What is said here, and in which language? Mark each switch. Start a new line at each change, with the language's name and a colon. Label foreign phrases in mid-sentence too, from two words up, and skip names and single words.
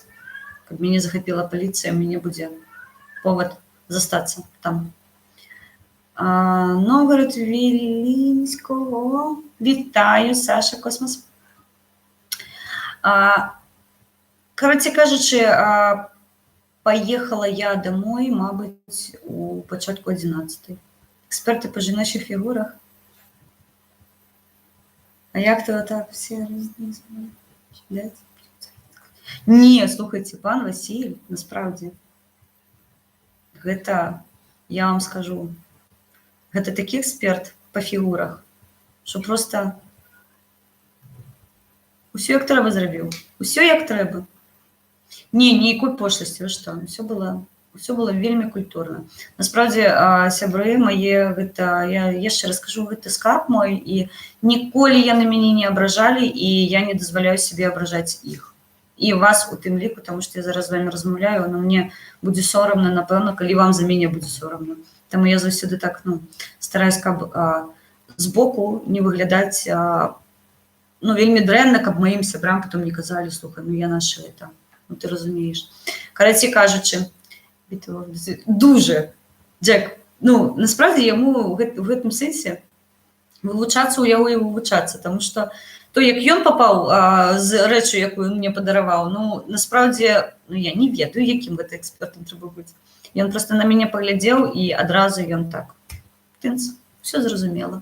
Belarusian: Каб мяне захапіла паліцыя, мяне будзе повод застацца там. Новгород Вілінського. Вітаю, Саша, Космос. Карацей кажучы,
Russian: поехала я домой,
Ukrainian: мабуть, у початку 11-й. Експерти по жіночих фігурах. А як то так всі розуміють? Не, слухайте, пан Василь, насправді,
Belarusian: гэта, я вам скажу, гэта такі эксперт по фігурах, що просто усё як трэба зрабіў, усё як трэба. Не, ніякой пошласці, вы што, Все было вельмі культурна. Насправді, сябры мае, гэта, я яшчэ раз кажу, гэта скарб мой, і ніколі яны мяне не абражалі, і я не дазваляю сабе абражаць іх. І вас у тым ліку, таму што я зараз з вамі размаўляю, но мне будзе сорамна, напэўна, калі вам за мяне будзе сорамна. Таму я заўсёды так, стараюсь, каб збоку не выглядаць вельмі дрэнна, каб маім сябрам потом не казалі, слухай, я наша это, ты разумееш. Карацей кажучы, дуже, Джек, насправді яму у гэтым сэнсе вывучацца ў яго і вывучацца, таму што то, як ён папаў з рэчу, якую мне падараваў, насправді, я не ведаю, якім гэта экспертам трэба быць. Ён проста на мяне паглядзеў, і адразу ён так, тынц, все зразумела.